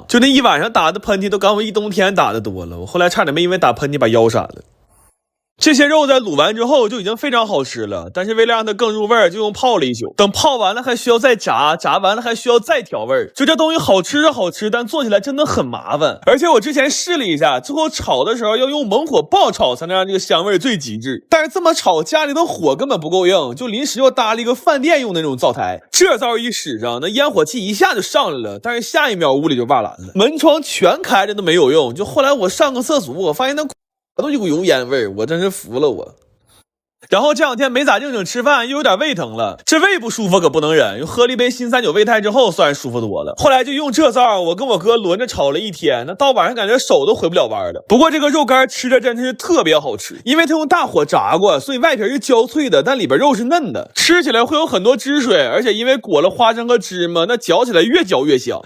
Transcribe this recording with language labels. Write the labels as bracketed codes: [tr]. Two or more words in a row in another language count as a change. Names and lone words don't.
[zh] 就那一晚上打的噴嚏都剛我一冬天打的多了，我後來差點沒因為打噴嚏把腰閃了。這些肉在滷完之後就已經非常好吃了，但是為了讓它更入味，就用泡了一宿。等泡完了還需要再炸，炸完了還需要再調味。就這東西好吃是好吃，但做起來真的很麻煩。而且我之前試了一下，最後炒的時候要用猛火爆炒才能讓這個香味最極致。但是這麼炒家裡的火根本不夠硬，就臨時又搭了一個飯店用的那種灶台。這灶一使上，那煙火氣一下就上來了，但是下一秒屋裡就瓦藍了，門窗全開着都沒有用。就後來我上個廁所，我發現那都有股油煙味，我真是服了我。然後這2天沒咋正經吃飯，又有點胃疼了，這胃不舒服可不能忍，又喝了一杯新3九胃泰之後，算是舒服多了。後來就用這招，我跟我哥輪着炒了1天，那到晚上感覺手都回不了彎了。不過這個肉乾吃着真是特別好吃，因為它用大火炸過，所以外皮是焦脆的，但裡邊肉是嫩的，吃起來會有很多汁水，而且因為裹了花生和芝麻，那嚼起來越嚼越香。